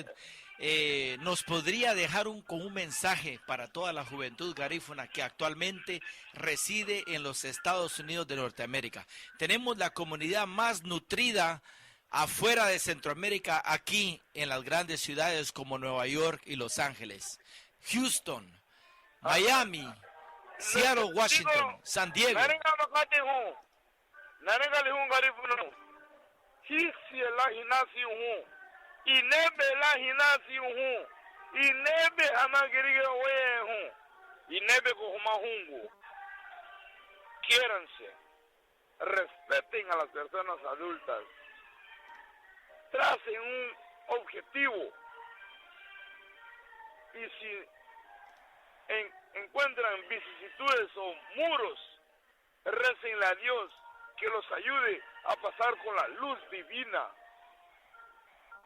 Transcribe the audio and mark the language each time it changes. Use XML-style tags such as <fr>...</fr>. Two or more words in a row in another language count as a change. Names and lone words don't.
<es>¿Nos podría dejar con un mensaje para toda la juventud garífuna que actualmente reside en los Estados Unidos de Norteamérica? Tenemos la comunidad más nutrida afuera de Centroamérica, aquí en las grandes ciudades como Nueva York y Los Ángeles, Houston, Miami, Seattle, Washington, San Diego.</es> <cab>Inebe la hinasi hu, inebe amagiriga we hu, inebe kohumahungu.</cab> <es>Quiéranse, respeten a las personas adultas, tracen un objetivo y si encuentran vicisitudes o muros, récenle a Dios que los ayude a pasar con la luz divina.</es>